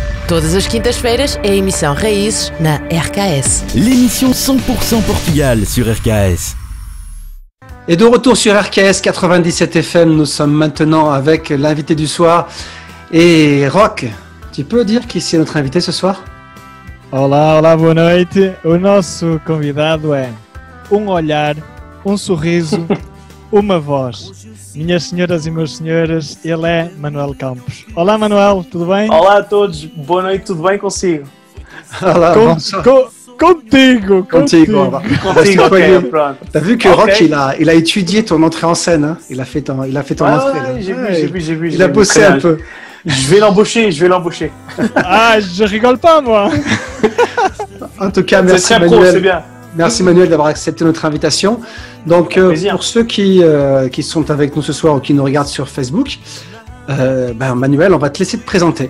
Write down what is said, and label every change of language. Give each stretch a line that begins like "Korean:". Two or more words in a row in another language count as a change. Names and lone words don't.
Portuguese: Todas as quintas-feiras é a emissão Raízes na RKS.
French: L'émission 100% Portugal sur RKS. Et de retour sur RKS 97 FM, nous sommes maintenant avec l'invité du soir. Et Rock, tu peux dire qui c'est notre invité ce soir?
Portuguese: Olá, boa noite. O nosso convidado é olhar, sorriso, uma voz. Minhas senhoras e meus senhores, ele é Manuel Campos. Olá, Manuel, tudo bem? Olá a todos, boa noite, tudo bem consigo? Olá, Contigo. Ok, pronto.
French: T'as vu que Rock, il a étudié ton entrée en scène, hein? Il a fait ton entrée. Ouais, j'ai vu. Il a bossé un peu. Je vais l'embaucher. Ah, je rigole pas, moi. En tout cas, C'est merci très Manuel. pro, c'est bien. Merci Manuel d'avoir accepté notre invitation. Donc pour ceux qui sont avec nous ce soir ou qui nous regardent sur Facebook, Manuel, on va te laisser te présenter.